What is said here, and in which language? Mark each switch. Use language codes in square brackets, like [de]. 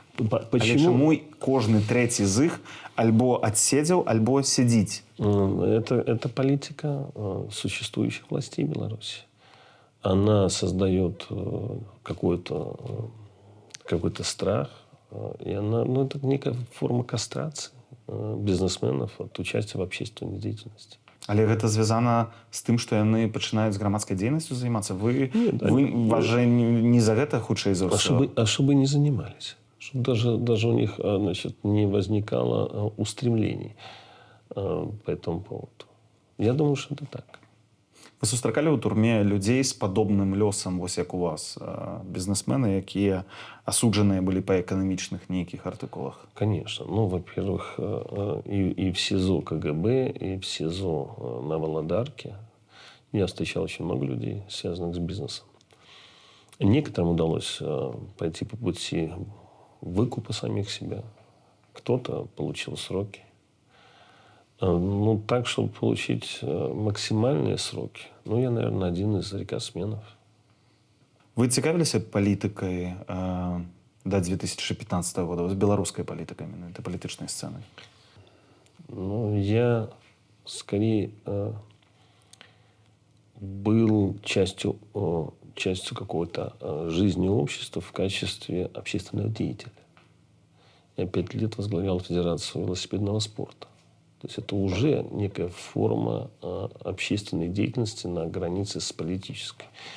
[be] Але чаму кожны трэці з іх альбо адседзеў, альбо сядзіць? [ru] Это политика существующих властей Беларуси. Она создает какой-то страх. И это некая форма кастрации бизнесменов от участия в общественной деятельности. [be] Але гэта звязана з тым, што яны пачынаюць з грамадскай дзейнасцю займацца? Вас жа не за гэта хутчэй за ўсё? [ru] А чтобы не занимались. Чтобы даже у них, значит, не возникало устремлений по этому поводу. Я думаю, что это так. [be] Вы сустракалі ў турме людзей з падобным лёсам, вось як у вас, бізнесмены, якія асуджаныя былі па эканамічных нейкіх артыкулах? [ru] Конечно. Ну, во-первых, и в СИЗО КГБ, и в СИЗО на Володарке я встречал очень много людей, связанных с бизнесом. Некоторым удалось пойти по пути выкупа самих себя. Кто-то получил сроки. Ну, так, чтобы получить максимальные сроки. Ну, я, наверное, один из рекордсменов. [be] Вы цікавіліся палітыкай до 2015 года, з беларускай палітыкай, менавіта палітычнай сцэнай? [ru] Ну, я скорее был частью какой-то жизни общества в качестве общественного деятеля. Я 5 лет возглавлял Федерацию велосипедного спорта. То есть это уже некая форма общественной деятельности на границе с политической.